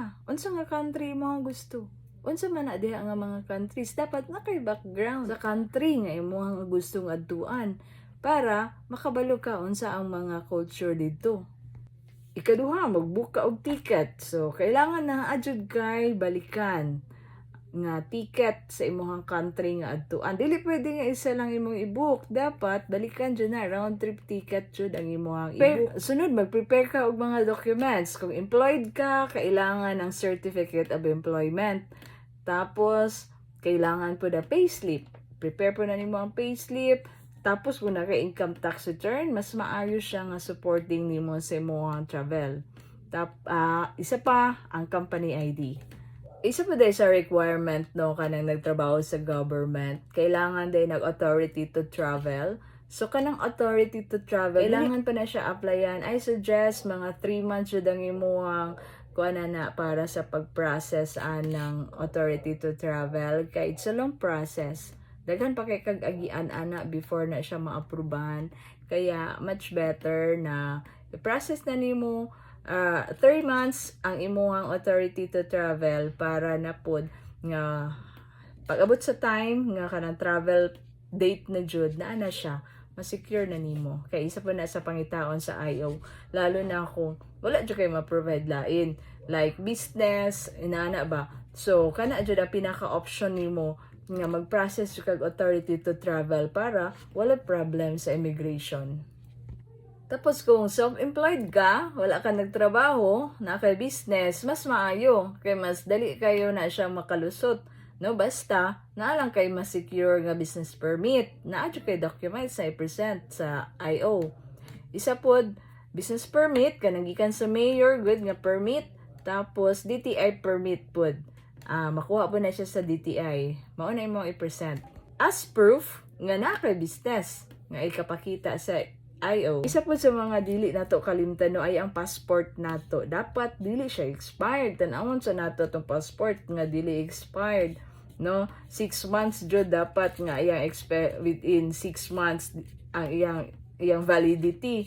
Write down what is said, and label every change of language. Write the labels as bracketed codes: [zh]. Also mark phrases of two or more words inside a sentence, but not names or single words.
[ceb] Unsa nga country mo ang gusto? Unsa man na diha nga mga countries dapat na kay background sa country nga imong gustong adtuan para makabalo ka unsa ang mga culture didto. Ikaduha, mag-book ka og ticket. So, kailangan na adjud kay balikan nga ticket sa imong country nga adtuan. Dili pwede nga isa lang imong i-book. Dapat balikan jud na [en] round trip ticket [ceb] jud ang imong i-book. Sunod, mag-prepare ka og mga documents. Kung employed ka, kailangan ng [en] certificate of employment. [ceb] Tapos, kailangan po na payslip. Prepare po na nimo ang payslip. Tapos kung naka- [en] income tax return, [ceb] mas maayos siya nga supporting nimo sa imong travel. Isa pa, ang [en] company ID. [ceb] Isa pa dahil sa requirement no kanang nagtrabaho sa government, kailangan din nag- [en] authority to travel. [ceb] So kanang [en] authority to travel, [ceb] kailangan pa na siya applyan. [en] I suggest [ceb] mga 3 months jud ang imong kuana na para sa pag-process ng [en] authority to travel [ceb] kay [en] it's a long process. [ceb] Daghan pa kay kag agian ana before na siya maaprubahan. Kaya [en] much better [ceb] na i-process na nimo 3 months ang imuhang [en] authority to travel [ceb] para na pod nga pag-abot sa time nga kanang [en] travel date [ceb] na jud na ana siya ma-secure na nimo. Kay isa pa na sa pangitaon sa IO lalo na kung wala jud kay ma-provide lain like business inana ba. So kana jud ang pinaka-option nimo nga mag-process kag [en] authority to travel [ceb] para wala problem sa immigration. Tapos kung self-employed ka, wala ka nagtrabaho, na kay business, mas maayo kay mas dali kayo na siya makalusot. No, basta na lang kay mas secure nga [en] business permit, [ceb] na adyo kay documents na i-present sa IO. Isa pod [en] business permit [ceb] kanang gikan sa mayor, good nga permit, tapos DTI permit pod. Makuha po na siya sa DTI. Mauna mo i-present. [en] As proof [ceb] nga na kay business nga ikapakita sa IO. Isa po sa mga dili nato kalimtan no ay ang passport nato. Dapat dili siya expired. Tanawon sa nato tong passport nga dili expired. No, 6 months jud dapat nga iyang within 6 months ang iyang validity.